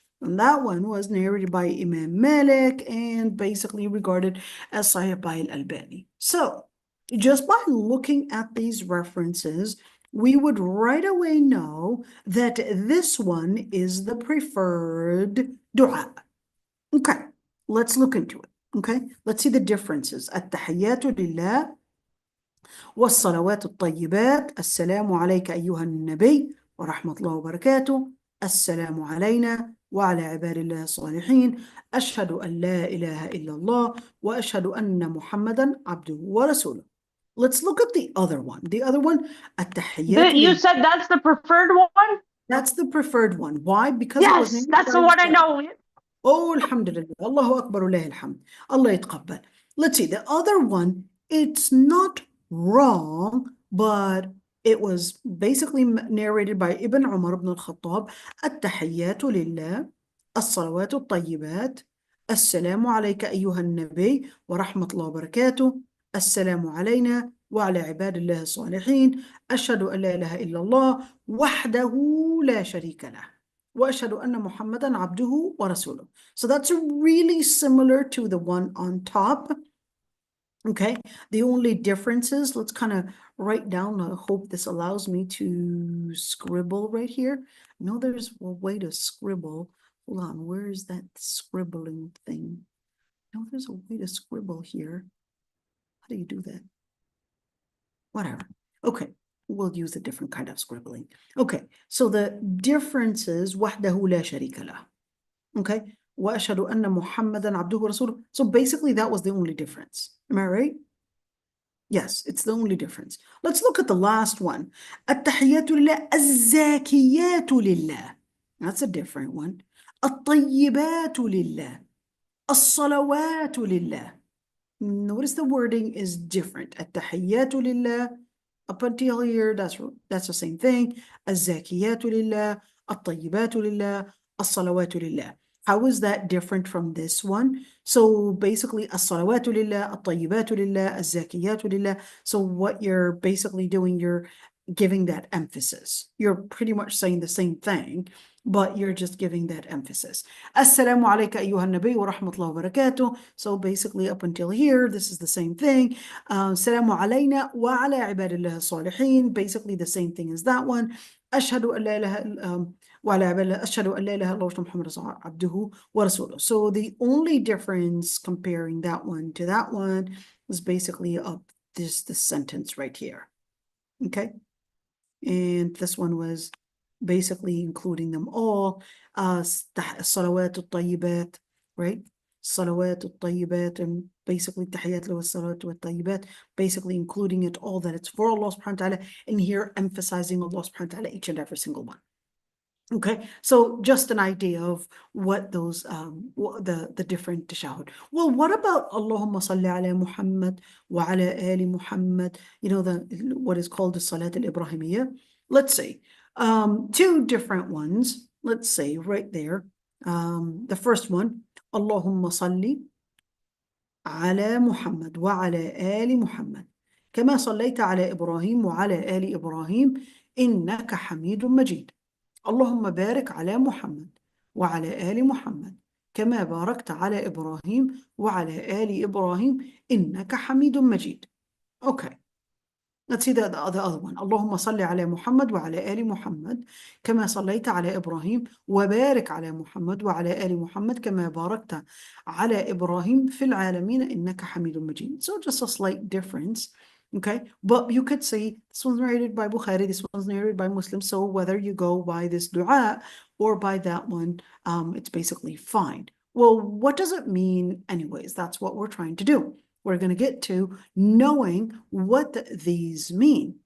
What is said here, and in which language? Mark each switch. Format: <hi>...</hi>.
<en>And that one was narrated by Imam Malik and basically regarded as Sahih by al-Albani. So, just by looking at these references, we would right away know that this one is the preferred dua. Okay, let's look into it. Okay, let's see the differences.</en> <ar>التحيات لله والصلوات الطيبات السلام عليك أيها النبي ورحمة الله وبركاته السلام علينا وعلى عباد الله الصالحين أشهد أن لا إله إلا الله وأشهد أن محمدا عبده ورسوله.</ar> <en>Let's look at the other one. The other one, التحيات You said that's the preferred one? That's the preferred one. Why? Because yes, it was that's the one I know. Oh, alhamdulillah. Allahu Akbar</en> <ar>ولله الحمد.</ar> <en>Allah</en> <ar>يتقبل.</ar> <en>Let's see. The other one, it's not wrong, but it was basically narrated by Ibn Umar ibn al-Khattab.</en> <ar>التحيات لله الصلوات الطيبات السلام عليك أيها النبي ورحمة الله وبركاته السلام علينا وعلى عباد الله الصالحين أشهد أن لا إله إلا الله وحده لا شريك له وأشهد أن محمدا عبده ورسوله.</ar> <en>So that's really similar to the one on top. Okay, the only differences, let's kind of write down. I hope this allows me to scribble right here. I know there's a way to scribble. Hold on, where is that scribbling thing? No, there's a way to scribble here. How do you do that? Whatever. Okay, we'll use a different kind of scribbling. Okay, so the difference is</en> <ar>وحده لا شريك له. Okay, وأشهد أن محمدا عبده ورسوله.</ar> <en>So basically that was the only difference. Am I right? Yes, it's the only difference. Let's look at the last one.</en> <ar>التحيات لله الزاكيات لله.</ar> <en>That's a different one.</en> <ar>الطيبات لله الصلوات لله.</ar> <en>Notice the wording is different.</en> <ar>التحيات لله,</ar> <en>up until here, that's the same thing.</en> <ar>الزاكيات لله, الطيبات لله, الصلوات لله.</ar> <en>How is that different from this one? So basically,</en> <ar>as-salawatu lillah, at-tayyibatu lillah, az-zakiyatu lillah.</ar> <en>So what you're basically doing, you're giving that emphasis. You're pretty much saying the same thing, but you're just giving that emphasis.</en> <ar>Assalamu alayka ayyuha nabi wa rahmatullahi wa barakatuh.</ar> <en>So basically up until here, this is the same thing.</en> <ar>Assalamu alayna wa ala ibadillah salihin.</ar> <en>Basically the same thing as that one.</en> <ar>Ashhadu an la ilaha وعلى عبادة أشهد أن لا إله إلا الله محمد عبده ورسوله.</ar> <en>So the only difference comparing that one to that one is basically up this sentence right here. Okay, and this one was basically including them all.</en> <ar>الصلوات الطيبات,</ar> <en>right? الصلوات الطيبات, and basically</en> <ar>تحيات له والصلوات والطيبات,</ar> <en>basically including it all, that it's for Allah subhanahu wa ta'ala, and here emphasizing Allah subhanahu wa ta'ala each and every single one. Okay, so just an idea of what those the different tashahud. Well, what about</en> <ar>Allahumma salli ala Muhammad wa ala ali Muhammad?</ar> <en>You know, what is called the Salat al-Ibrahimiyya. Let's see, two different ones. Let's say right there. The first one,</en> <ar>Allahumma salli ala Muhammad wa ala ali Muhammad كما صليت على إبراهيم وعلى آل إبراهيم إنك حميد مجيد. اللهم بارك على محمد وعلى آل محمد كما باركت على إبراهيم وعلى آل إبراهيم إنك حميد مجيد.</ar> <en>Okay, let's see the other one.</en> <ar>اللهم صل على محمد وعلى آل محمد كما صليت على إبراهيم وبارك على محمد وعلى آل محمد كما باركت على إبراهيم في العالمين إنك حميد مجيد.</ar> <en>So just a slight difference. Okay, but you could say this one's narrated by Bukhari, this one's narrated by Muslim. So whether you go by this dua or by that one, it's basically fine. Well, what does it mean anyways? That's what we're trying to do. We're going to get to knowing what these mean.</en>